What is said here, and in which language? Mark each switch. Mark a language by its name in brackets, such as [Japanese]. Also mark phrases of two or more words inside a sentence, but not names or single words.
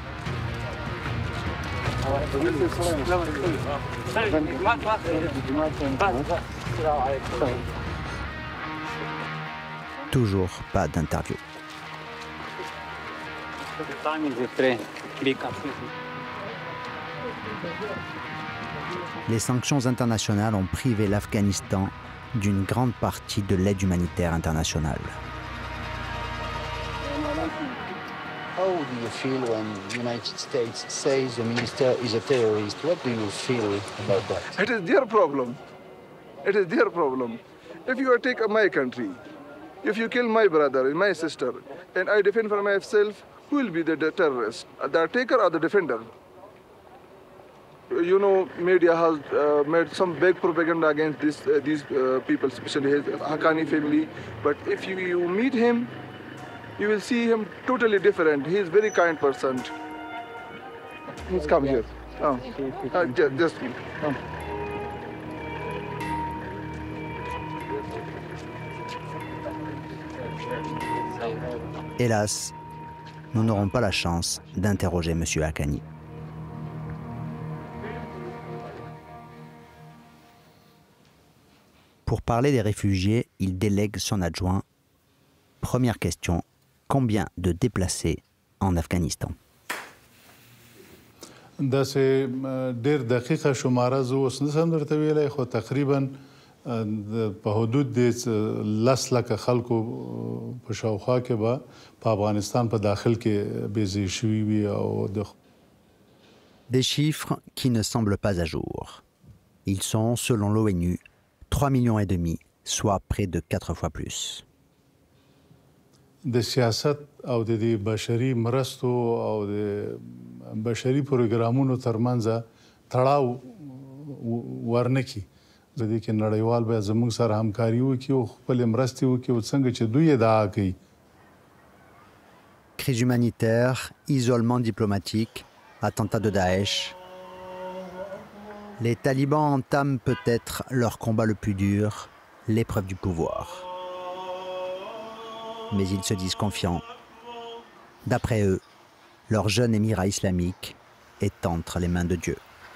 [French] Toujours pas d'interview. Les sanctions internationales ont privé l'Afghanistan d'une grande partie de l'aide humanitaire internationale. [English] How do you feel when the United States says the minister is a terrorist? What do you feel about that? It is their problem. It is their problem. If you take my country, if you kill my brother and my sister, and I defend for myself, who will be the terrorist? The taker or the defender? You know, media has made some big propaganda against these people, especially his Haqqani family. But if you meet him, you will see him totally different. He is a very kind person. Please come here. Oh. Just come. [French] Hélas, nous n'aurons pas la chance d'interroger M. Haqqani. Pour parler des réfugiés, il délègue son adjoint. Première question. Combien de déplacés en Afghanistan? [Pashto] داسې ډېر دقیقه شماره زه اوس نشم درته ویلی خو تقریبا په حدود د 10 لکه خلکو په شاوخوا کې به په افغانستان په داخل کې بېځای شوي وي او د [French] Des chiffres qui ne semblent pas à jour. Ils sont, selon l'ONU, 3,5 millions, soit près de 4 fois plus. [Pashto] د سیاست او د بشري مرستو او د بشري پروګرامونو ترمنځ تړاو ورنکي د دې کې نړیوال به زموږ سره همکاري وکړي او خپل مرستې وکړي او څنګه چې دوی ادعا کوي. [French] Crise humanitaire, isolement diplomatique, attentat de Daesh. Les talibans entament peut-être leur combat le plus dur, l'épreuve du pouvoir. Mais ils se disent confiants. D'après eux, leur jeune émirat islamique est entre les mains de Dieu.